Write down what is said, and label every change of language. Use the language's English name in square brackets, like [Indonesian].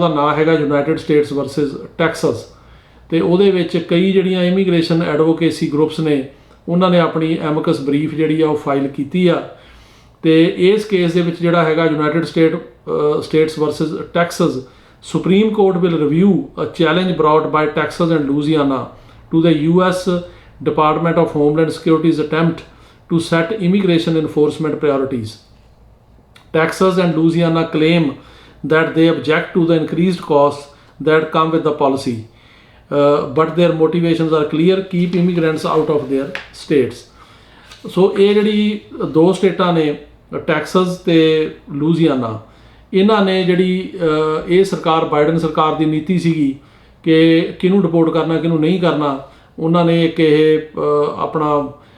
[Punjabi] ਉਹਦਾ ਨਾਂ ਹੈਗਾ ਯੂਨਾਈਟਿਡ ਸਟੇਟਸ ਵਰਸਸ ਟੈਕਸਸ। ਤੇ ਉਹਦੇ ਵਿੱਚ ਕਈ ਜਿਹੜੀਆਂ ਇਮੀਗ੍ਰੇਸ਼ਨ ਐਡਵੋਕੇਸੀ ਗਰੁੱਪਸ ਨੇ ਉਹਨਾਂ ਨੇ ਆਪਣੀ ਐਮਿਕਸ ਬਰੀਫ ਜਿਹੜੀ ਆ ਉਹ ਫਾਈਲ ਕੀਤੀ ਆ। ਤੇ ਇਸ ਕੇਸ ਦੇ ਵਿੱਚ ਜਿਹੜਾ ਹੈਗਾ United States versus Texas, [English] Supreme Court will review a challenge brought by Texas and Louisiana to the U.S. Department of Homeland Security's attempt to set immigration enforcement priorities. Texas and Louisiana claim that they object to the increased costs that come with the policy, but their motivations are clear: keep immigrants out of their states. [Punjabi] So ਇਹ ਜਿਹੜੀ 2 ਸਟੇਟਾਂ ਨੇ Texas ਤੇ ਲੂਜ਼ੀਆਨਾ, ਇਹਨਾਂ ਨੇ ਜਿਹੜੀ ਇਹ ਸਰਕਾਰ ਬਾਈਡਨ ਸਰਕਾਰ ਦੀ ਨੀਤੀ ਸੀਗੀ ਕਿ ਕਿਹਨੂੰ ਡਿਪੋਰਟ ਕਰਨਾ ਕਿਹਨੂੰ ਨਹੀਂ ਕਰਨਾ, ਉਹਨਾਂ ਨੇ ਇੱਕ ਇਹ ਆਪਣਾ